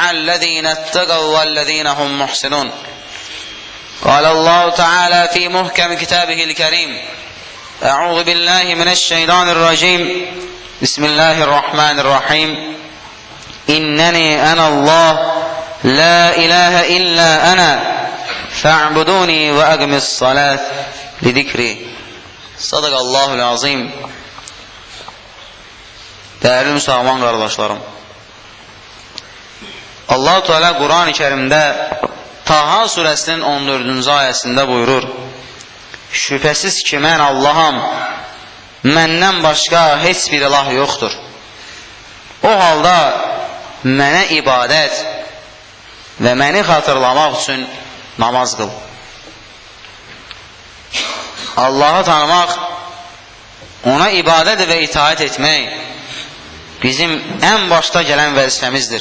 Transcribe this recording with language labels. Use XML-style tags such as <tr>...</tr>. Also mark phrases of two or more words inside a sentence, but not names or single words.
<ar>الذين اتقوا والذين هم محسنون قال الله تعالى في محكم كتابه الكريم أعوذ بالله من الشيطان الرجيم بسم الله الرحمن الرحيم إنني أنا الله لا إله إلا أنا فاعبدوني وأقم الصلاة لذكري صدق الله العظيم.</ar> <tr>Değerli Müslüman kardeşlerim, Allah-u Teala Kur'an-ı Kerim'de Taha suresinin 14. ayesinde buyurur:</tr> <az>Şüphesiz ki mən Allaham, məndən başqa heç bir ilah yoxdur. O halda mənə ibadət və məni xatırlamaq üçün namaz qıl. Allah'ı tanımaq, ona ibadət və itaat etmək bizim ən başda gələn vəzifəmizdir.</az>